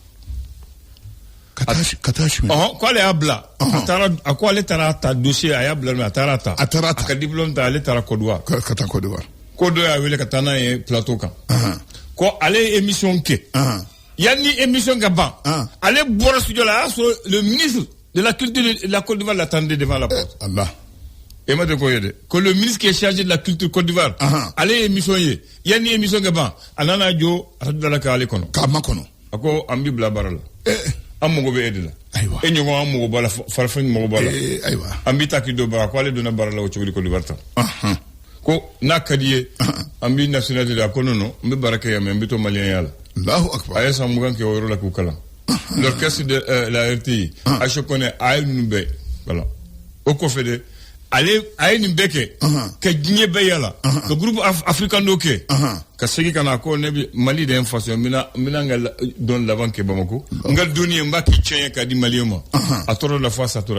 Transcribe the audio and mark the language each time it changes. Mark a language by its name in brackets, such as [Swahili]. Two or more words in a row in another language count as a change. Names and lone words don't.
[Bambara] ka taa suɲɛ ko ale y'a bila a ko ale taara ta dossier a y'a bila a taara ta a ka diplôme ta ale taara Côte d'Ivoire ka taa Côte d'Ivoire ko dɔ y'a wele ka taa n'a ye plateau kan ko ale ye émission kɛ yanni émission ka ban ale bɔra studio la a y'a sɔrɔ [French] le ministre de la culture de la Côte d'Ivoire l'attendait devant la porte [Bambara] e ma de ko ye dɛ ko [French] le ministre qui est chargé de la culture [Bambara] Côte d'Ivoire ale ye émission ye yanni émission ka ban a nana jɔ radio la k'ale kɔnɔ k'a makɔnɔ a ko an b'i bila baara la an mago bɛ e de la e ɲɔgɔn an mago b'a la farafin mago b'a la an b'i ta k'i don baara ko ale donna baara la o cogo di Côte d'Ivoire tan ko n'a ka di ye an b'i nationalité de a ko non n bɛ baara kɛ yan mais n bɛ to maliyɛnya la a ye san 20 kɛ o yɔrɔ la k'u kalan [French] l'orchestre de la RTI [Bambara] a Chokone a ye ninnu bɛɛ voilà o kɔfɛ de ale a ye nin bɛɛ kɛ ka diɲɛ bɛɛ yala ka [French] groupe africain [Bambara] dɔ kɛ ka segin ka na ko ne bɛ Mali de ye n faso n bɛna n ka dɔn laban kɛ Bamako n ka dɔnni ye n b'a k'i tiɲɛ k'a di maliyɛn ma a tora la fo a satora